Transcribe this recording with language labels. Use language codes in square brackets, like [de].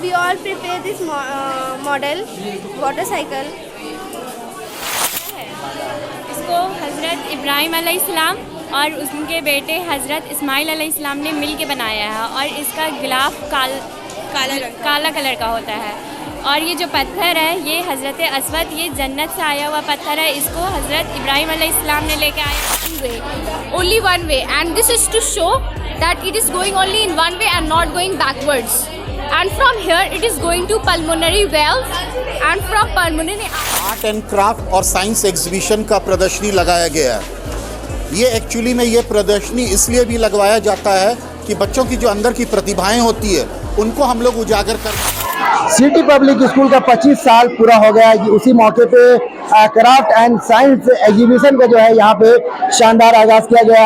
[en] We all prepare this model water cycle. [hi] इसको हज़रत इब्राहिम अलैहिस्सलाम और उनके बेटे हज़रत इस्माइल अलैहिस्सलाम ने मिल के बनाया है और इसका गिलाफ काला कलर का होता है। और ये जो पत्थर है ये हज़रत अस्वद, ये जन्नत से आया हुआ पत्थर है। इसको हज़रत इब्राहिम अलैहिस्सलाम ने लेके आया। [en] Only one way, and this is to show that it is going only in one way and not going backwards. And from here it is going to pulmonary valve, and from pulmonary [hi] art and craft और science exhibition का प्रदर्शनी लगाया गया है। ये actually में ये प्रदर्शनी इसलिए भी लगवाया जाता है कि बच्चों की जो अंदर की प्रतिभाएं होती है उनको हम लोग उजागर कर। सिटी पब्लिक स्कूल का 25 साल पूरा हो गया है। उसी मौके पे क्राफ्ट एंड साइंस एग्जीबिशन का जो है यहाँ पे शानदार आगाज किया गया है।